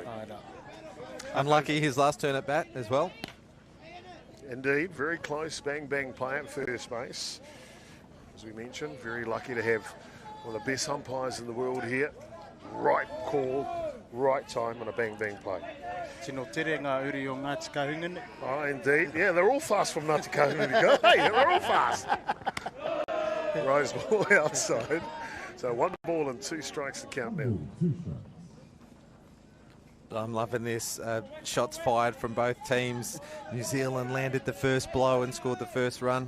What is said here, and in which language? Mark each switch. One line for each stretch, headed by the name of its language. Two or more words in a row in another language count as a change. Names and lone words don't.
English: Unlucky his last turn at bat as well. Indeed, very close, bang play at first base. As we mentioned, very lucky to have one of the best umpires in the world here. Right call, right time on a bang play.
Māori: Tino tere ngā uri o ngā tikahungane.
English: Oh, indeed. Yeah, they're all fast from Ngā Tikahungane. Hey, they're all fast. Rose ball outside. So 1 ball and 2 strikes to count now. I'm loving this. Shots fired from both teams. New Zealand landed the first blow and scored the first run.